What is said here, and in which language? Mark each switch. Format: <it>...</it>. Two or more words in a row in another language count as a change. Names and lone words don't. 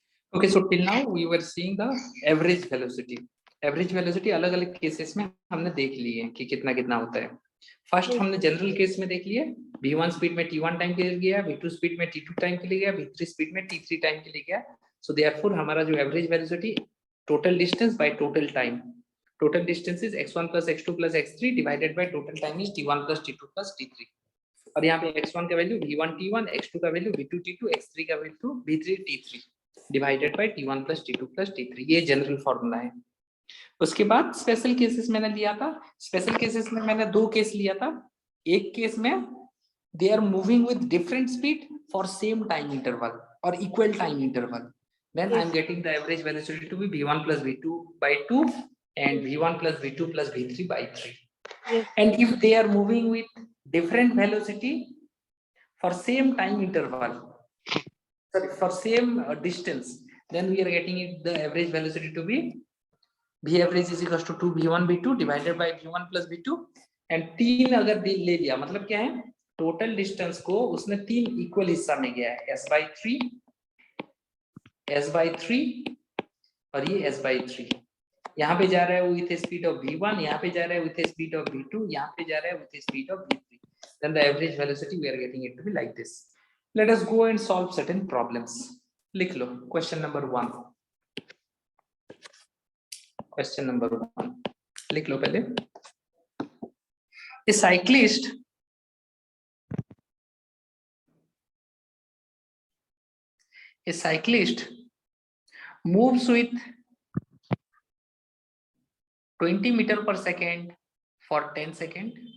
<en>Okay, so till now we were seeing the average velocity. average velocity</en> <hi>अलग अलग केसेस में हमने देख ली है कि कितना कितना होता है. फर्स्ट हमने</hi> <en>general case</en> <hi>में देख लिया, v1 स्पीड में t1 टाइम के लिए गया, v2 स्पीड में t2 टाइम के लिए गया, v3 स्पीड में t3 टाइम के लिए गया.</hi> <en>so therefore</en> <hi>हमारा जो</hi> <en>average velocity total distance by total time, total distance is x1 plus x2 plus x3 divided by total time is t1 plus t2 plus t3.</en> <hi>और यहाँ पे x1 का वैल्यू v1 t1, x2 का वैल्यू v2 t2, x3 का वैल्यू v3 t3</hi> <en>divided by</en> <hi>t1 plus t2 plus t3. ये</hi> <en>general formula</en> <hi>है. उसके बाद</hi> <en>special cases</en> <hi>मैंने लिया था.</hi> <en>special cases</en> <hi>में मैंने दो केस लिया था. एक केस में</hi> <en>they are moving with different speed for same time interval और equal time interval. Then I am getting the average velocity to be v1 plus v2 by 2 and v1 plus v2 plus v3 by 3. And if they are moving with different velocity for same time interval, sorry, for same distance, then we are getting it the average velocity to be v average is equals to 2 v1 v2 divided by v1 plus v2.</en> <hi>and 3 अगर ले लिया मतलब क्या है, टोटल डिस्टेंस को उसने 3 इक्वल हिस्सा में गया है,</hi> <en>s by 3</en> <hi>और ये</hi> <en>s by 3.</en> <hi>यहाँ पे जा रहा है</hi> <en>with speed of v1,</en> <hi>यहाँ पे जा रहा है</hi> <en>with speed of v2,</en> <hi>यहाँ पे जा रहा है</hi> <en>with speed of v3. then the average velocity we are getting it to be like this. Let us go and solve certain problems.</en> <hi>लिख लो</hi> <en>question number 1. question number 1</en> <hi>लिख लो पहले.</hi> <en>A cyclist moves with 20 meter per second for 10 seconds.</en>